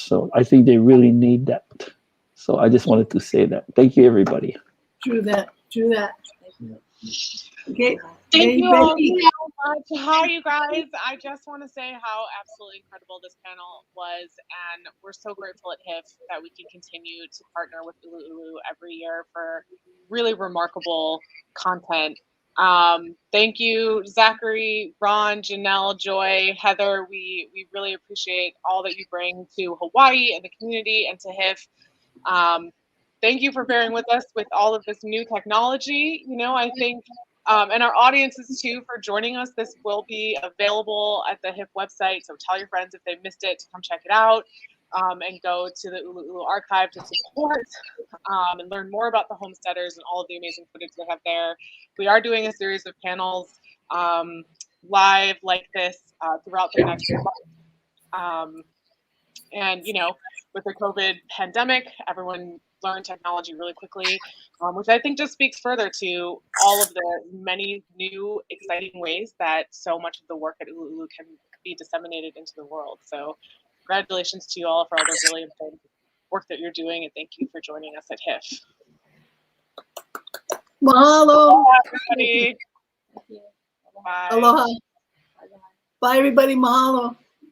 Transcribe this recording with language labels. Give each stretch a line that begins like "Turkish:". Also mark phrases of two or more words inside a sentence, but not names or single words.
English: So I think they really need that. So I just wanted to say that. Thank you, everybody. True that. Okay. Thank Hey, you all Becky. so much. Hi, you guys. I just want to say how absolutely incredible this panel was, and we're so grateful at HIFF that we can continue to partner with ʻUluʻulu every year for really remarkable content. Thank you, Zackery, Ron, Janel, Joy, Heather. We really appreciate all that you bring to Hawaii and the community and to HIFF. Thank you for bearing with us with all of this new technology. I think, and our audiences too, for joining us. This will be available at the HIFF website, so tell your friends if they missed it to come check it out, and go to the ʻUluʻulu archive to support and learn more about the homesteaders and all of the amazing footage they have there. We are doing a series of panels live like this throughout the next month. And with the COVID pandemic, everyone learned technology really quickly, which I think just speaks further to all of the many new exciting ways that so much of the work at ʻUluʻulu can be disseminated into the world. So congratulations to you all for all the really important work that you're doing, and thank you for joining us at HIFF. Mahalo. Bye, everybody. Bye. Aloha. Bye, everybody. Mahalo.